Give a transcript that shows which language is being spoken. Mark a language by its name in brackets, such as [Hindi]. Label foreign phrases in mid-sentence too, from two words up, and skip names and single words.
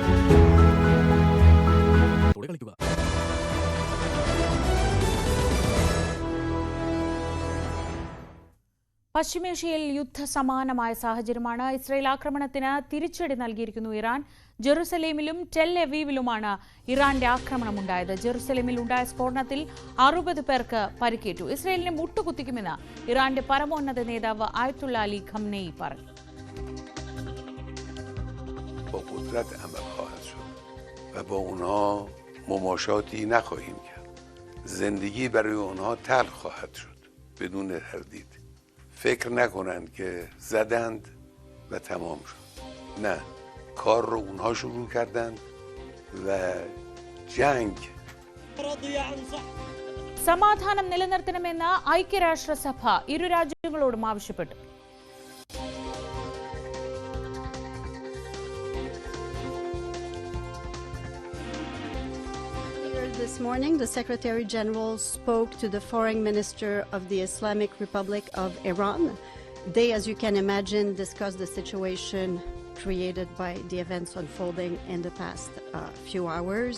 [Malayalam] പശ്ചിമേഷ്യയിൽ യുദ്ധസമാനമായ സാഹചര്യമാണ്. ഇസ്രയേൽ ആക്രമണത്തിന് തിരിച്ചടി നൽകിയിരിക്കുന്നു ഇറാൻ. ജെറുസലേമിലും ടെൽ അവീവിലുമാണ് ഇറാന്റെ ആക്രമണമുണ്ടായത്. ജെറുസലേമിൽ ഉണ്ടായ സ്ഫോടനത്തിൽ 60 പേർക്ക് പരിക്കേറ്റു. ഇസ്രയേലിനെ മുട്ടുകുത്തിക്കുമെന്ന് ഇറാന്റെ പരമോന്നത നേതാവ് ആയത്തുള്ള അലി ഖംനെയി പറഞ്ഞു. [Persian] فکر نکنند که زدند و تمام شد. نه، کار رو اونها شروع کردند و جنگ. [Malayalam] സമാധാനം നിലനിർത്തണമെന്ന് ഐക്യരാഷ്ട്രസഭ ഇരു രാജ്യങ്ങളോടും ആവശ്യപ്പെട്ടു. [English] This morning, the Secretary General spoke to the Foreign Minister of the Islamic Republic of Iran. They, as you can imagine, discussed the situation created by the events unfolding in the past few hours.